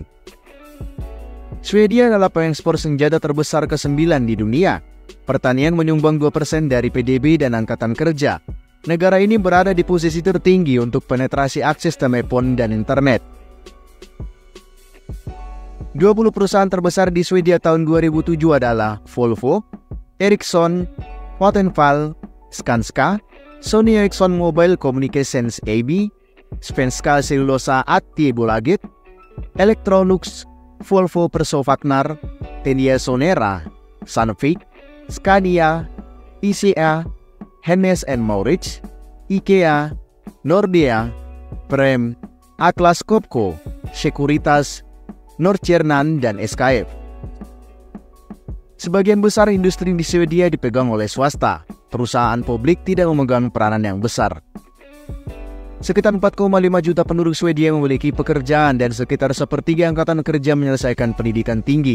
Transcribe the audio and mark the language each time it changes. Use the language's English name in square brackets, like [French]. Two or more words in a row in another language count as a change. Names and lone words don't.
[Indonesian] Swedia adalah pengekspor senjata terbesar ke-9 di dunia. Pertanian menyumbang 2% dari PDB dan angkatan kerja. Negara ini berada di posisi tertinggi untuk penetrasi akses telepon dan internet. 20 perusahaan terbesar di Swedia tahun 2007 adalah Volvo, Ericsson, Vattenfall, Skanska, Sony Ericsson Mobile Communications AB, Svenska Cellulosa Aktiebolaget, Electrolux, Volvo Persofaknar, Telia Sonera, Sandvik, Scania, ICA, Hennes & Mauritz, IKEA, Nordea, Prem, Atlas Copco, Securitas, Nordstjernan, dan SKF. Sebagian besar industri di Swedia dipegang oleh swasta. Perusahaan publik tidak memegang peranan yang besar. Sekitar 4,5 juta penduduk Swedia memiliki pekerjaan dan sekitar sepertiga angkatan kerja menyelesaikan pendidikan tinggi.